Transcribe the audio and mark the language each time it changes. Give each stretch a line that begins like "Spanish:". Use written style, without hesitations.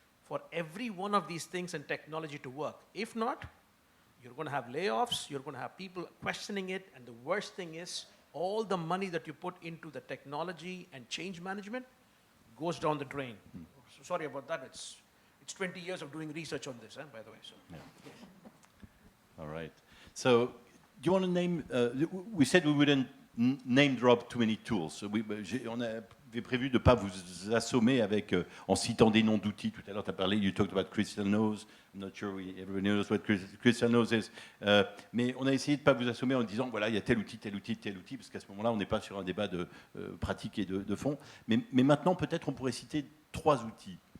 English: for every one of these things and technology to work. If not, you're going to have layoffs, you're going to have people questioning it, and the worst thing is all the money that you put into the technology and change management goes down the drain. So sorry about that. It's 20 years of doing research on this, by the way. So. Yeah. All right. So, do you want to name? We said we wouldn't name drop too many tools.
French: On avait prévu de ne pas vous assommer avec, en citant des noms d'outils. Tout à l'heure, tu as parlé,
English: you talked about Crystal Nose. I'm not sure everybody knows what Crystal Nose is.
French: Mais on a essayé de ne pas vous assommer en disant, voilà, il y a tel outil, tel outil, tel outil, parce qu'à ce moment-là, on n'est pas sur un débat de pratique et de fond. Mais maintenant, peut-être, on pourrait citer 3 outils.